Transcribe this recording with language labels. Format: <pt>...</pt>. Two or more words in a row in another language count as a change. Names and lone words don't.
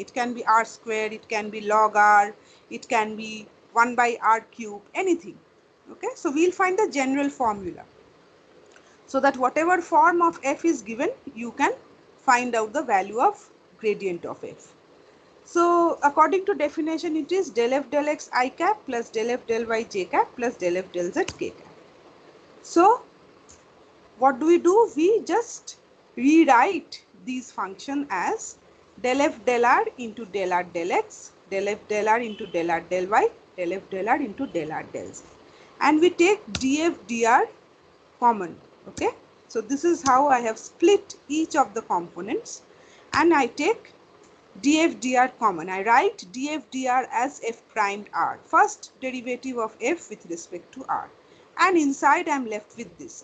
<en>It can be r square, it can be log r, it can be 1 by r cube, anything. Okay, so we'll find the general formula, so that whatever form of f is given, you can find out the value of gradient of f. So according to definition, it is del f del x I cap plus del f del y j cap plus del f del z k cap. So what do? We just rewrite these function as del f del r into del r del x, del f del r into del r del y, del f del r into del r del z. And we take df dr common. Okay, so this is how I have split each of the components, and I take df dr common. I write df dr as f primed r, first derivative of f with respect to r, and inside I am left with this.</en>